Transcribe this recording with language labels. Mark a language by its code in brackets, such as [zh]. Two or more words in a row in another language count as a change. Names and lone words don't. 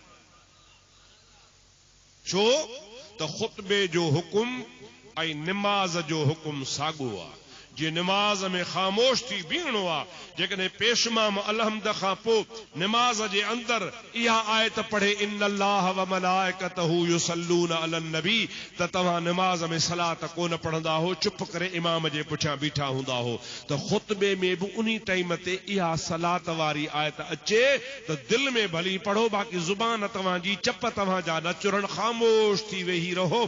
[sd] छो त ख़ुतबे जो हुकुम ऐं निमाज़ जो हुकुम साॻियो आहे। जे निमाज़ में ख़ामोश थी बीहणो आहे, जेकॾहिं पेशमाम अलहमद खां पोइ निमाज़ जे अंदरि इहा आयत पढ़े [ar] إن الله وملائكته يصلون على النبي, [sd] त तव्हां निमाज़ में सलात कोन पढ़ंदा हो, चुप करे इमाम जे पुठियां बीठा हूंदा हो। त ख़ुतबे में बि उन्ही टाइम ते इहा सलात वारी आयत अचे त दिल में भली पढ़ो, बाक़ी ज़ुबान तव्हांजी चप तव्हांजा न चुरनि, ख़ामोश थी वेही रहो।